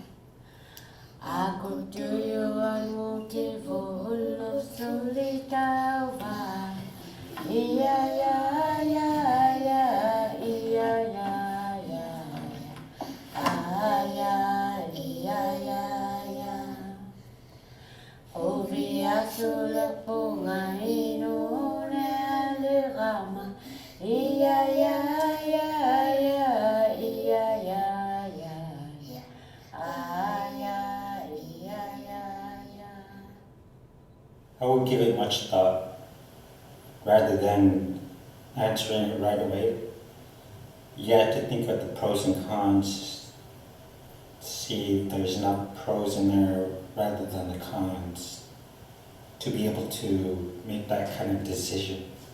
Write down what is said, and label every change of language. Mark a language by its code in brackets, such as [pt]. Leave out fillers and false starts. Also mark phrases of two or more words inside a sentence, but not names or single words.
[en] aku tuyuan motivo olo solita ova ia ya ia ya Ovia sulla ponga inone alle rama ia I would give it much thought rather than answering it right away. You have to think of the pros and cons, see if there's enough pros in there rather than the cons to be able to make that kind of decision.